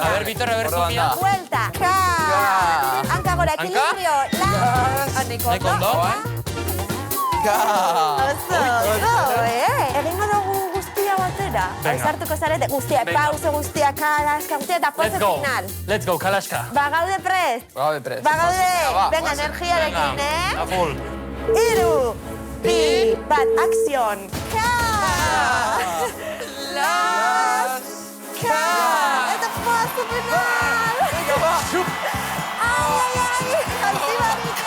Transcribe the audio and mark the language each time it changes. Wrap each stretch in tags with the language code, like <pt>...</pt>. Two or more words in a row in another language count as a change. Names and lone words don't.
<es>A ber, Vitor, a ber,</es> <eu>Orduan Sofia. da. Vuelta. Ka! Hanka gora, Hanka?</eu> <es>equilibrio.</es> <eu>Nahiko ondo. Oso, egingo dugu guztia batera.</eu> <es>Venga.</es> <eu>Ausartuko zarete, guztia,</eu> <es>Venga.</es> <eu>pauso guztia, kalaska, guztia, eta</eu> <es>pose final.</es> <en>Let's go,</en> <eu>kalaska. Bagaude prest. Gaude prest. Bagaude,</eu> <es>Va, venga,</es> <eu>goazen. energiarekin,</eu> <es>A full.</es> <eu>Iru, bi, bat, akzion. Ka! Ka! Eta</eu> <es>pose final!</es> <eu>Ai, hasi barrike!</eu>